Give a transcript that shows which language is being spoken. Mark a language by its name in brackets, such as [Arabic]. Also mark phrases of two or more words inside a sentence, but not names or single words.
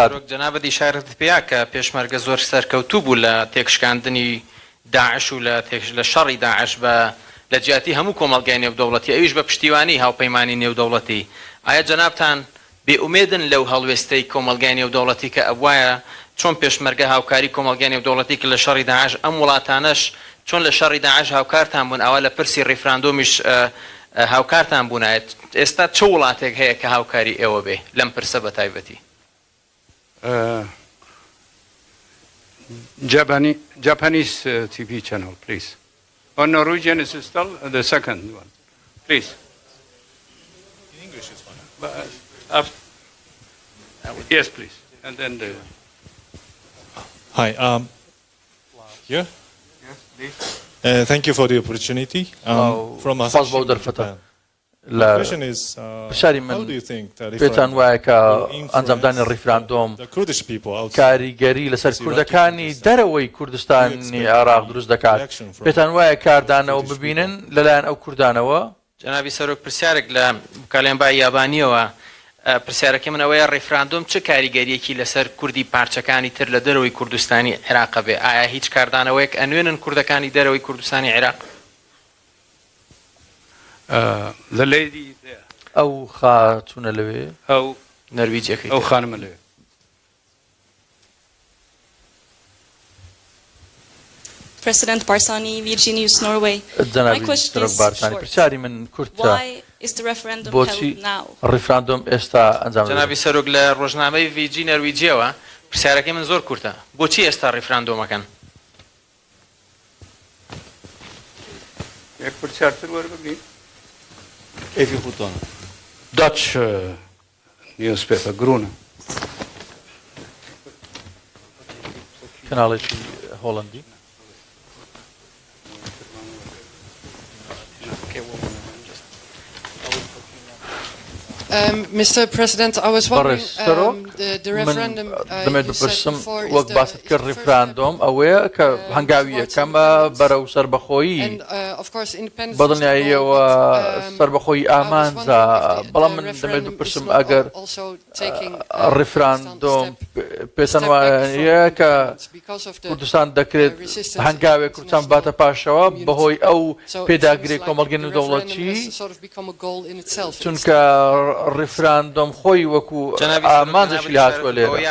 [Central Kurdish] جەنابەت ئیشارەت پێیا کە پێشمەرگە زۆر سەرکەوتوو بوو لە تێکشکاندنی داعش و لە شەڕی داعش بە لە جیاتی هەموو کۆمەڵگای نێودەوڵەتی ئەویش بە پشتیوانی هاوپەیمانی نێودەوڵەتی ئایا جەنابتان بێئومێدن لەو هەڵوێستەی کۆمەڵگای نێودەوڵەتی کە ئەوایە چۆن پێشمەرگە هاوکاری کۆمەڵگای نێودەوڵەتی کە لە شەڕی داعش ئەم وڵاتانەش چۆن لە شەڕی داعش هاوکارتان بوون ئەوە لە پرسی ڕیفراندۆمیش هاوکارتان بوونایەت ئێستا چه وڵاتێک هەیە کە هاوکاری ئێوە بێ لەم پرسە بە تایبەتی [English] Japanese TV channel, please. Or Norwegian is still the second one. Please. In English is fine. Yes, please. And then the... Hi. Yeah? Yes, please. Thank you for the opportunity. From Japan. [Central Kurdish] پرسیاری من پێتان وایە کە ئەنجامدانی ڕیفراندۆم کاریگەری لەسەر کوردەکانی دەرەوەی کوردستانی عێراق دروست دەکات پێتان وایە کاردانەوە ببینن لەلایەن ئەو کوردانەوە جەنابی سەرۆک پرسیارێک لە کاڵێنبای یابانیەوە پرسیارەکەی من ئەوەیە ڕیفراندۆم چه کاریگەریەکی لەسەر کوردی پارچەکانی تر لە دەرەوەی کوردستانی عێراق بێ ئایا هیچ کاردانەوەیەک ئەنوێنن کوردەکانی دەرەوەی کوردستانی عێراق [English] the lady there. [Central Kurdish] ئەو خاتونە لەوێ ئەو نەرویجیەکەی ئەو خانمە لەوێ [English] President Barzani, Virginia, Norway. My question is short. Why is the referendum held now? [Central Kurdish] Referendum ئێستا ئەنجام جەنابی سەرۆک لە ڕۆژنامەی ڤیجی نەرویجیەوە پرسیارەکەی من زۆر کورتە بۆچی ئێستا ڕیفراندۆمەکەن یەک پرسیارتر وەربگرین [Dutch] Even goed dan. [English] Dutch newspaper, Groene. [Dutch] Kanaaltje Hollandie. [English] Mr. President, I was wondering the referendum [Central Kurdish] وەک باست کرد ڕیفراندۆم ئەوەیە کە هەنگاوی یەکەمە بەرەو سەربەخۆیی بەدڵنیاییەوە سەربەخۆیی ئامانجا بەڵام من دەمێت بپرسم ئەگەر ڕیفراندۆم پێسەن وایە کە کوردستان دەکرێت هەنگاوێک کوردستان باتە پاشەوە بەهۆی ئەو پێداگری کۆمەڵگەی نێودەوڵەتی چونکە ڕیفراندۆم خۆی وەکو ئامانجێکی لە هاتووە لێرە